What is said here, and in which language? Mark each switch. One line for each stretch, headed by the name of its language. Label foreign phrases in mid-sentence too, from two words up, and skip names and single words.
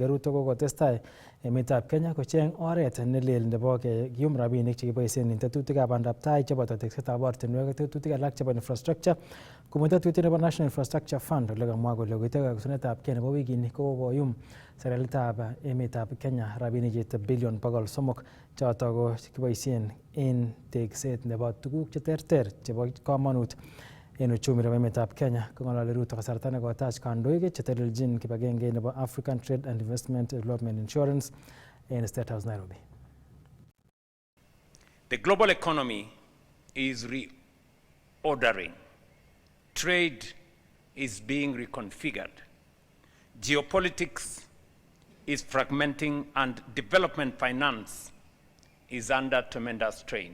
Kalenjin: Ruto kokotestai emetab Kenya kocheng oret nelel nebo kiyum rabinik chekiboisien en tetutikab bandab tai cheboto teksetab ortinwek ak tetutik alak chebo infrastructure komut tetutiet nebo National Infrastructure Fund ole kamwa kole koitoi kakwesunetab kei nebo wikini kokoyum serikalitab emetab Kenya rabinik cheite bilion 300 choto ko kiboisien en tekset nebo tuguk cheterter chebo komonut en uchumi nebo emetab Kenya. Kong'ololi Ruto kasarta nekotach kandoik chetelelchin kibagenge nebo African Trade and Investment Development Insurance in State House, Nairobi.
English: The global economy is reordering. Trade is being reconfigured. Geopolitics is fragmenting, and development finance is under tremendous strain.